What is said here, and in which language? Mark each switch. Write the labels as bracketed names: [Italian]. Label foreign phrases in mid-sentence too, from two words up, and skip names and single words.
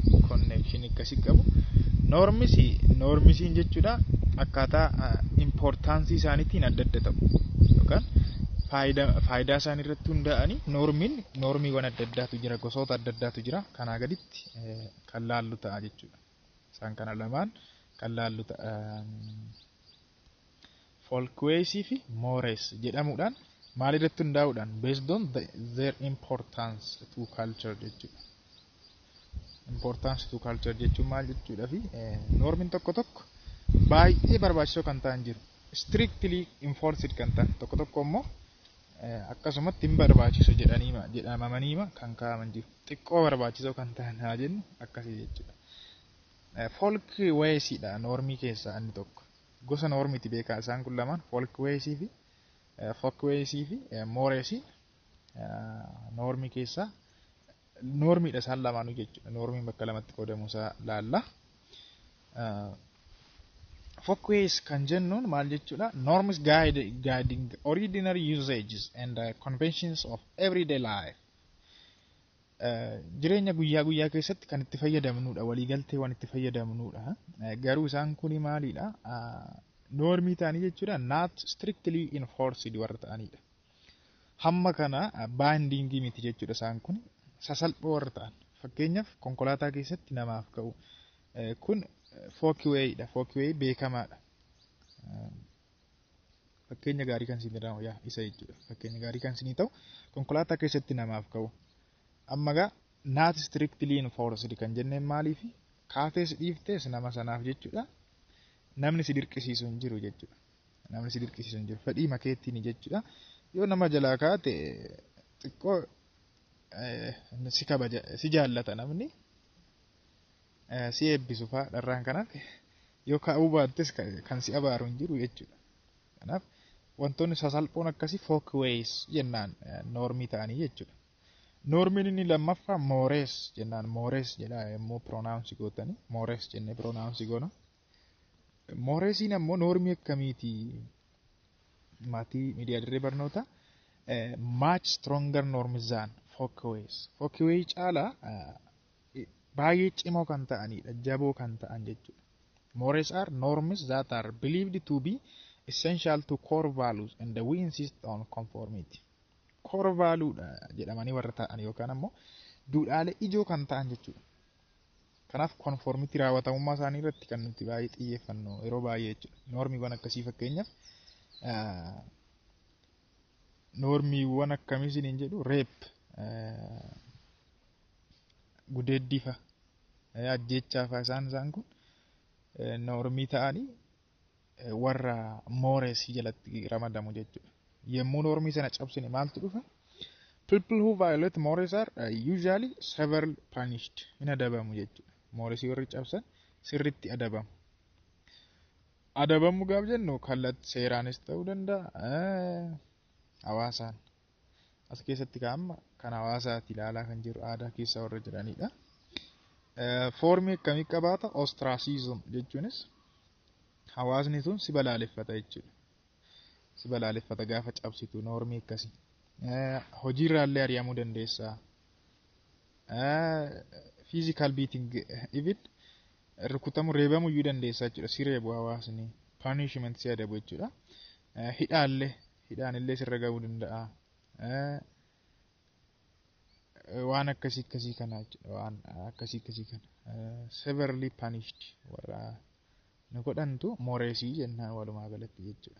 [Oromo] Connection akkasii qabu. Normisiin jechuudha akkaataa importance isaaniitiin adda adda ta'u yookaan faayidaa isaanii irratti hundaa'anii normiiwwan adda addaatu jira, gosoota adda addaatu jira. Kanaa gaditti kan laallu ta'a jechuudha. Isaan kana lamaan kan laallu ta'a. Folkways fi mores jedhamuudhaan maal irratti hundaa'uudhaan [English] based on their importance to culture [Oromo] jechuudha. [English] importance to culture [Oromo] jechuun maal jechuudha fi normiin tokko tokko baay'ee barbaachisoo kan ta'an jiru. [English] Strictly enforced [Oromo] kan ta'an tokko tokko immoo akkasumatti hin barbaachisu jedhamaniima kan kaa'aman jiru. Xiqqoo barbaachisoo kan ta'an haa jennu akkasii jechuudha. Folk waysiidha normii keessaa inni tokko. Gosa normiiti beekaa isaan kun lamaan folk waysii fi moresii normii keessaa normiidha isaan lamaanuu jechuudha. Normiin bakka lamatti qoodamu isaa laalla. Folkways kan jennuun maal jechuudha? [English] Norms guiding ordinary usages and conventions of everyday life. [Oromo] Jireenya guyyaa keessatti kan itti fayyadamnudha. Waliigaltee waan itti fayyadamnudha. Garuu isaan kuni maalidha? Normii ta'anii jechuudha. [English] Not strictly enforced [Oromo] warra ta'anidha. Hamma kana bindingii miti jechuudha isaan kuni. Sasalphoo warra ta'an. Fakkeenyaaf konkolaataa keessatti namaaf ka'u. Kun folkwayidha. Folkway beekamaadha. Fakkeenya gaarii kan isin jedhamu isa jechuudha. Fakkeenya gaarii kan isin ta'u konkolaataa keessatti namaaf ka'u. Amma gaa [English] not strictly enforced [Oromo] kan jenneen maaliif kaatees dhiiftees nama sanaaf jechuudha. Namni si dirqisiisu hin jiru jechuudha. Namni si dirqisiisu hin jiru. Fedhii makeettiin jechuudha. Yoo nama jalaa kaate xiqqoo si kabaja si jaallata namni. Si eebbisu fa'aa dharraan kanaaf yoo kaa'uu baattis kan si abaaru hin jiru jechuudha. Kanaaf wantoonni sasalphoon akkasii folkways jennaan normii ta'anii jechuudha. Normiin inni lammaffaa mores jennaan. Mores jedha immoo pronounce gootanii mores jennee pronounce goona. Moresiin ammoo normii akkamiiti? Maatii miidiyaa dirree barnoota [English] much stronger norms than folkways. [Oromo] Folkway caalaa baay'ee cimoo kan ta'anidha. Jaboo kan ta'an jechuudha. [English] Mores are norms that are believed to be essential to core values and we insist on conformity. Core value [Oromo] jedhamanii warra ta'an yookaan ammoo duudhaalee ijoo kan ta'an jechuudha. Kanaaf conformity raawwatamummaa isaanii irratti kan nuti baay'ee xiyyeeffannu yeroo baay'ee jechuudha. Normiiwwan akkasii fakkeenyaaf normiiwwan akkamii isiniin jedhu rape gudeeddifa ajjeechaafa isaan kun normii ta'anii warra moresii jalatti ramadamu jechuudha. Yemmuu normii sana cabsine maaltu dhufa? [English] People who violate mores are usually severely punished. [Oromo] In adabamu jechuudha. Moresii warri cabsan sirriitti adabamu. Adabamu gaaf jennu kallattii seeraanis ta'uu danda'a. Hawaasaan as keessatti kaa'ama kan hawaasaatti ilaalaa kan jiru aadaa keessa warra jiranidha. Foormii akkamii qabaata? Ostracism jechuunis hawaasni sun si balaaleffata jechuudha. Si balaaleffata gaafa cabsitu normii akkasii. Hojiirraallee ari'amuu dandeessa. [English] Physical beating even [Oromo] rukutamuu reebamuu iyyuu dandeessa jechuudha. Si reebu hawaasni. Punishment si adabu jechuudha. Hidhaanillee sirra ga'uu danda'a. Waan akkasii kana jechuudha. Waan akkasii kana. [English] Severely punished [Oromo] warra nu godhantu moresii jennaan walumaa galatti jechuudha.